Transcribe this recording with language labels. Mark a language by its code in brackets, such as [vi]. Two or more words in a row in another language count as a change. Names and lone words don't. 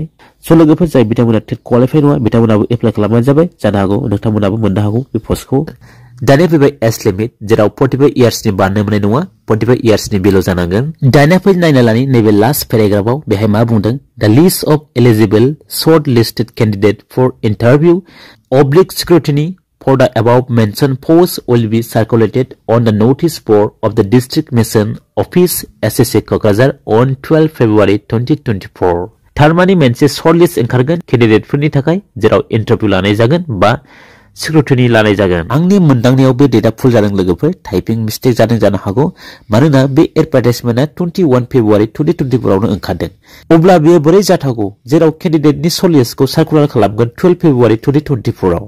[brx] स' लोगोफोर जाय बिथांमोना टेट क्वालिफाइ नङा बिथांमोनाबो एप्लाइ खालामबानो जाबाय जानो हागौ नोंथांमोनाबो मोननो हागौ बे पस्टखौ दानिया फैबाय [en] age limit [brx] जेराव 45 इयार्सनि बारनो मोननाय नङा 45 इयार्सनि बेल' जानांगोन दानिया फै नायना लानि नैबे [en] last paragraphआव [brx] बेहाय मा बुंदों [en] the list of eligible shortlisted candidates for interview oblique scrutiny for the above mentioned posts will be circulated on the notice board of the District Mission Office SSA Kokrajhar on 12 February 2024. [brx] थारमानि मोनसे [en] short list [brx] ओंखारगोन केन्डिडेटफोरनि थाखाय जेराव इन्टारभिउ लानाय जागोन बा सिक्रुटिनि लानाय जागोन। आंनि मोनदांनायाव बे डेटआ भुल जादों लोगोफोर, [en] typing mistake [brx] जादों जानो हागौ, मानोना बे एडभार्टाइजमेन्टआ 21 फेब्रुवारि 2024 आवनो ओंखारदों। अब्ला बेयो बोरै जाथावगौ जेराव केन्डिडेटनि [en] short listखौ [brx] सार्कुलार खालामगोन 12 फेब्रुवारि 2024 आव।